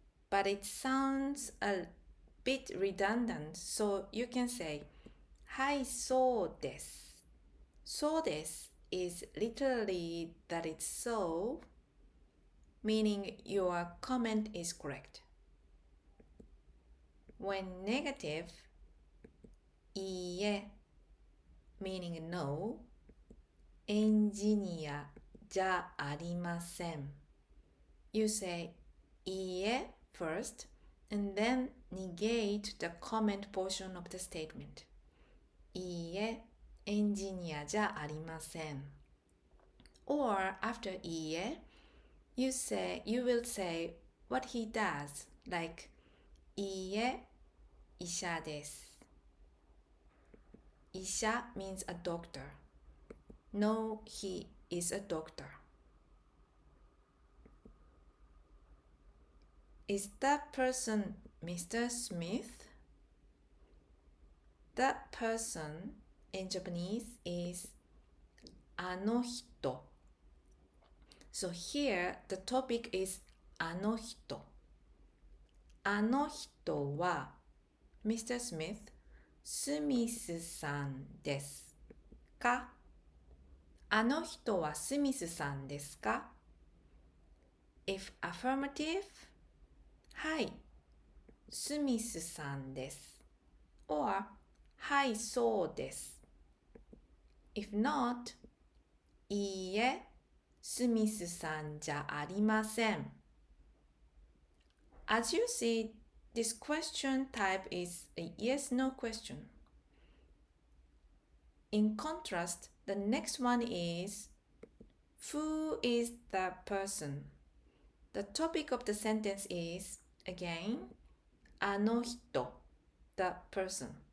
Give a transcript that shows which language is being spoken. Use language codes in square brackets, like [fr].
[en] But it sounds a bit redundant, so you can say [ja] はい、そうです。 [en] そうです is literally that it's so, meaning your comment is correct. When negative, いいえ meaning no, [ja] エンジニアじゃありません [en] you say いいえ first and then negate the comment portion of the statement. [ja] いいえ、エンジニアじゃありません。 [en] Or after いいえ, you will say what he does, like [ja] いいえ、医者です。 [en] 医者 means a doctor. No, he is a doctor. Is that person Mr. Smith? That person in Japanese is あの人. So here the topic is あの人. [ja] あの人は Mr. Smith, スミスさんですか？あの人はスミスさんですか？ [en] If affirmative, [ja] はい、スミスさんです。 or はい、そうです。 [en] If not, [ja] いいえ、スミスさんじゃありません。 [en] As you see, this question type is a yes-no question. In contrast, the next one is who is the person? The topic of the sentence is, again, あの人 the person.